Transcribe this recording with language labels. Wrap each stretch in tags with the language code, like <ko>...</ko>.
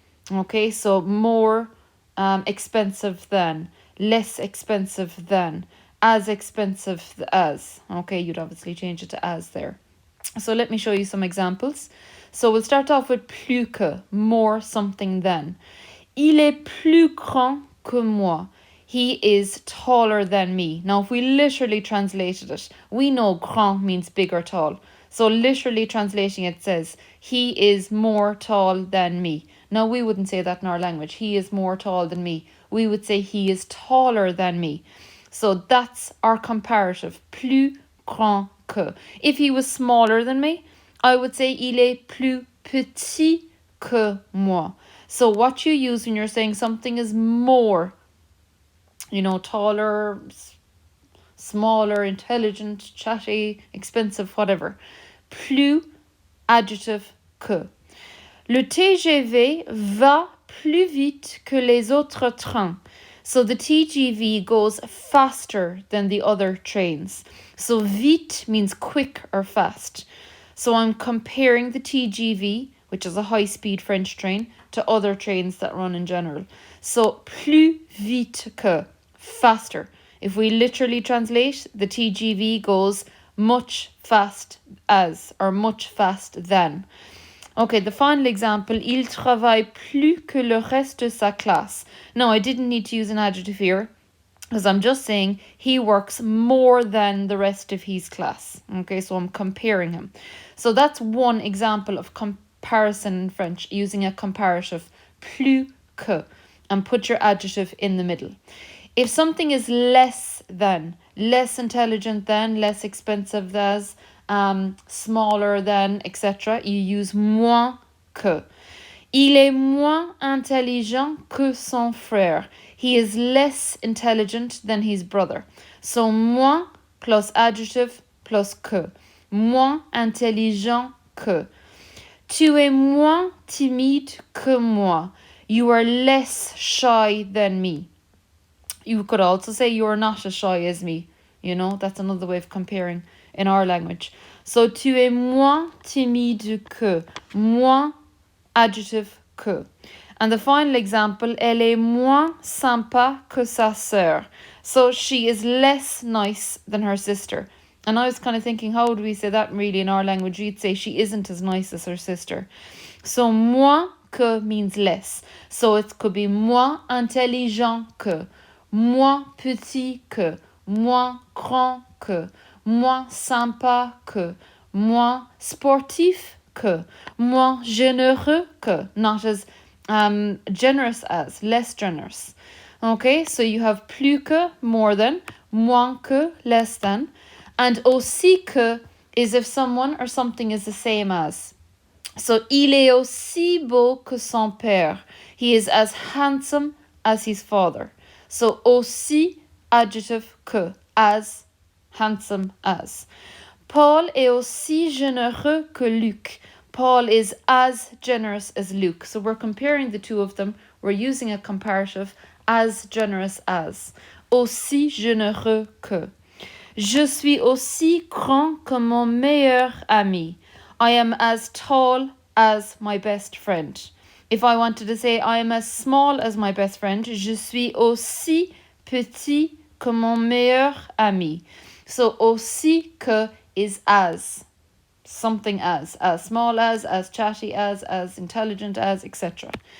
<en>Okay, so more expensive than, less expensive than, as expensive as. Okay, you'd obviously change it to as there. So let me show you some examples. So we'll start off with plus que, more something than.</en> <fr>Il est plus grand que moi.</fr> <en>He is taller than me. Now, if we literally translated it, we know grand means big or tall. So literally translating it says, he is more tall than me. Now, we wouldn't say that in our language. He is more tall than me. We would say he is taller than me. So that's our comparative. Plus grand que. If he was smaller than me, I would say</en> <fr>il est plus petit que moi.</fr> <en>So what you use when you're saying something is more, taller, smaller, intelligent, chatty, expensive, whatever. Plus, adjective, que.</en> <fr>Le TGV va plus vite que les autres trains.</fr> <en>So the TGV goes faster than the other trains. So vite means quick or fast. So I'm comparing the TGV, which is a high-speed French train, to other trains that run in general. So plus vite que, faster. If we literally translate, the TGV goes much fast as, or much fast than. Okay, the final example,</en> <fr>il travaille plus que le reste de sa classe.</fr> <en>Now, I didn't need to use an adjective here, because I'm just saying he works more than the rest of his class. Okay, so I'm comparing him. So that's one example of comparison in French, using a comparative, plus que, and put your adjective in the middle. If something is less than, less intelligent than, less expensive than, smaller than, etc., you use moins que.</en> <fr>Il est moins intelligent que son frère.</fr> <en>He is less intelligent than his brother. So moins plus adjective plus que.</en> <fr>Moins intelligent que. Tu es moins timide que moi.</fr> <en>You are less shy than me. You could also say you are not as shy as me. That's another way of comparing in our language. So,</en> <fr>tu es moins timide que.</fr> <en>Moins, adjective, que. And the final example,</en> <fr>elle est moins sympa que sa sœur.</fr> <en>So, she is less nice than her sister. And I was kind of thinking, how would we say that really in our language? We'd say she isn't as nice as her sister. So moins que means less. So it could be moins intelligent que, moins petit que, moins grand que, moins sympa que, moins sportif que, moins généreux que, not as generous as, less generous. Okay, so you have plus que, more than, moins que, less than, and aussi que is if someone or something is the same as.</en> <fr>So, il est aussi beau que son père.</fr> <en>He is as handsome as his father. So, aussi, adjective que, as, handsome as.</en> <fr>Paul est aussi généreux que Luc.</fr> <en>Paul is as generous as Luke. So, we're comparing the two of them. We're using a comparative, as generous as.</en> <fr>Aussi généreux que. Je suis aussi grand que mon meilleur ami.</fr> <en>I am as tall as my best friend. If I wanted to say I am as small as my best friend,</en> <fr>je suis aussi petit que mon meilleur ami.</fr> <en>So aussi que is as, something as small as chatty as intelligent as, etc.</en>